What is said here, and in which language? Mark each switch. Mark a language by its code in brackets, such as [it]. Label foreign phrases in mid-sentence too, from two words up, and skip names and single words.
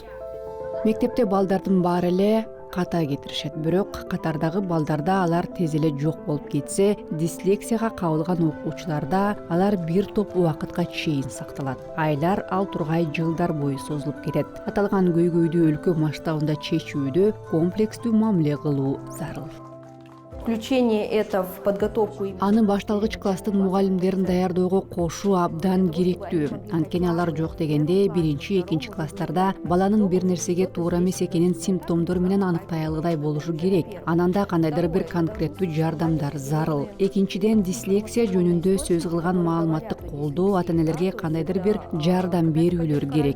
[ky] Мектепте балдардын баары эле ката кетиришет, бирок катардагы балдарда алар тез эле жок болуп кетсе, дислексияга кабылган окуучуларда алар бир топ убакытка чейин сакталат. Айлар, ал тургай жылдар бою созулуп кетет. Аталган көйгөйдү өлкө масштабында чечүүдө комплекстүү мамиле кылуу зарыл. [ru] Включение это в подготовку. [ky] Аны башталгыч класстын мугалимдерин даярдоого кошуу абдан керектүү. Анткени алар жок дегенде 1-2 класстарда баланын бир нерсеге туура эмес экенин симптомдор менен аныктай алгыдай болушу керек. Ананда кандайдыр бир конкреттүү жардамдар зарыл. Экинчиден, дислексия жөнүндө сөз кылган маалыматты колдоо, ата-энелерге кандайдыр бир жардам берүүлөр керек.